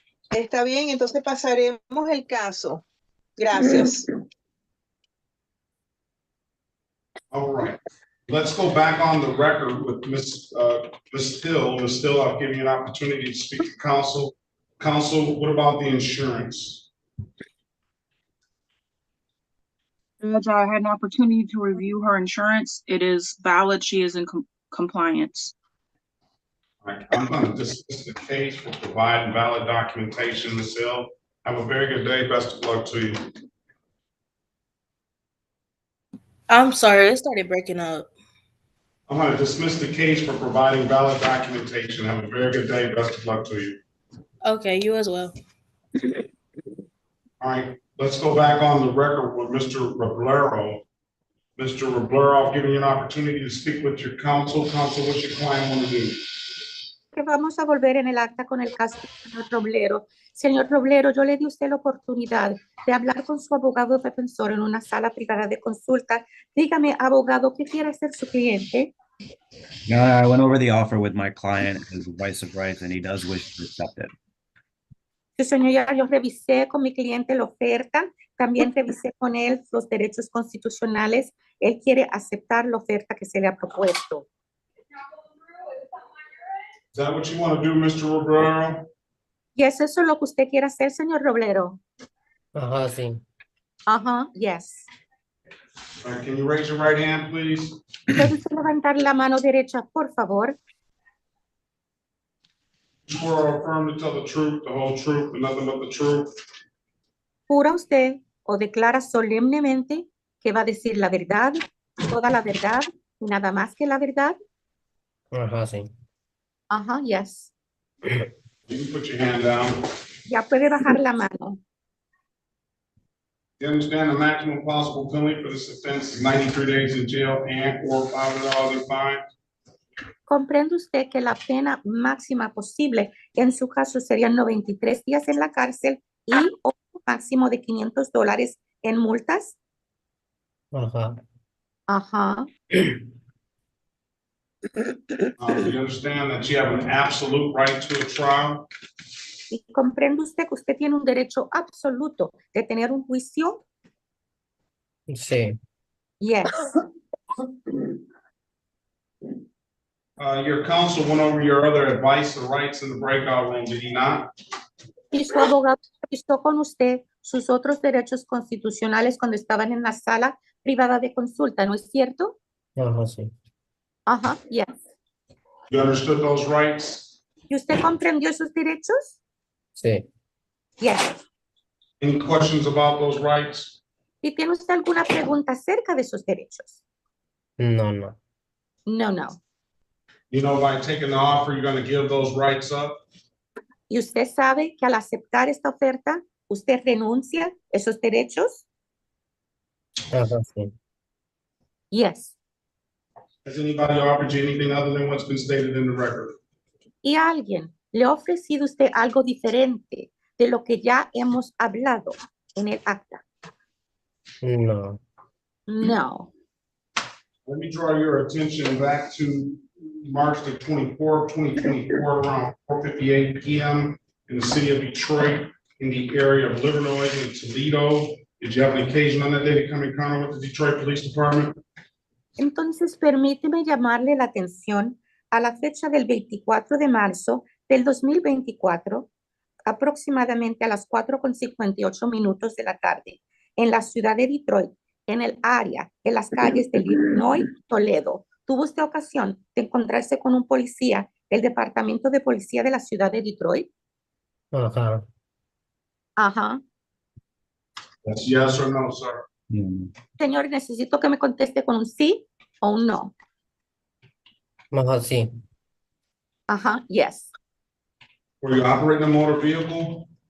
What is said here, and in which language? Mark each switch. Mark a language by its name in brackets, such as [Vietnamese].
[Spanish] Está bien, entonces pasaremos el caso. Gracias. [English] All right. Let's go back on the record with Ms. Hill. Ms. Hill, I'll give you an opportunity to speak to counsel. Counsel, what about the insurance? Judge, I had an opportunity to review her insurance. It is valid. She is in compliance. All right. I'm going to dismiss the case for providing valid documentation, Ms. Hill. Have a very good day. Best of luck to you. I'm sorry, it started breaking up. I'm going to dismiss the case for providing valid documentation. Have a very good day. Best of luck to you. Okay, you as well. All right, let's go back on the record with Mr. Roblero. Mr. Roblero, I've given you an opportunity to speak with your counsel. Counsel, what's your client want to do? [Spanish] Que vamos a volver en el acta con el caso del señor Roblero. Señor Roblero, yo le di a usted la oportunidad de hablar con su abogado defensor en una sala privada de consulta. Dígame, abogado, ¿qué quiere hacer su cliente? [English] No, I went over the offer with my client, his advice of rights, and he does wish to accept it. [Spanish] Sí, señora, yo revisé con mi cliente la oferta, también revisé con él los derechos constitucionales. Él quiere aceptar la oferta que se le ha propuesto. [English] Is that what you want to do, Mr. Robrero? [Spanish] ¿Y es eso lo que usted quiere hacer, señor Roblero? Ajá, sí. [English] Ajá, yes. All right, can you raise your right hand, please? [Spanish] ¿Puede usted levantar la mano derecha, por favor? [English] You swear or affirm to tell the truth, the whole truth, and nothing but the truth? [Spanish] ¿Jura usted o declara solemnemente que va a decir la verdad, toda la verdad y nada más que la verdad? Ajá, sí. [English] Ajá, yes. You can put your hand down. [Spanish] Ya puede bajar la mano. [English] You understand the maximum possible penalty for this offense is 93 days in jail and or $500 in fine? [Spanish] ¿Comprende usted que la pena máxima posible en su caso serían 93 días en la cárcel y un máximo de $500 en multas? Ajá. Ajá. [English] You understand that you have an absolute right to a trial? [Spanish] ¿Y comprende usted que usted tiene un derecho absoluto de tener un juicio? Sí. [English] Yes. Your counsel went over your other advice or rights in the breakout room, did he not? [Spanish] Y su abogado revisó con usted sus otros derechos constitucionales cuando estaban en la sala privada de consulta, ¿no es cierto? Ajá, sí. [English] Ajá, yes. You understood those rights? [Spanish] ¿Y usted comprendió esos derechos? Sí. [English] Yes. Any questions about those rights? [Spanish] ¿Y tiene usted alguna pregunta acerca de esos derechos? No, no. [English] No, no. You know, by taking the offer, you're going to give those rights up? [Spanish] ¿Y usted sabe que al aceptar esta oferta, usted renuncia a esos derechos? Ajá, sí. [English] Yes. Has anybody offered you anything other than what's been stated in the record? [Spanish] ¿Y alguien le ha ofrecido usted algo diferente de lo que ya hemos hablado en el acta? No. [English] No. Let me draw your attention back to March the 24th, 2024, around 4:58 p.m. in the city of Detroit, in the area of Livernois and Toledo. Did you have an occasion on that day to come in contact with the Detroit Police Department? [Spanish] Entonces, permíteme llamarle la atención a la fecha del 24 de marzo del 2024, aproximadamente a las 4:58 de la tarde, en la ciudad de Detroit, en el área, en las calles de Illinois, Toledo. ¿Tuvo usted ocasión de encontrarse con un policía del Departamento de Policía de la ciudad de Detroit? Ajá. Ajá. [English] Yes or no, sir? [Spanish] Señor, necesito que me conteste con un sí o un no. Ajá, sí. [English] Ajá, yes. Were you operating a motor vehicle?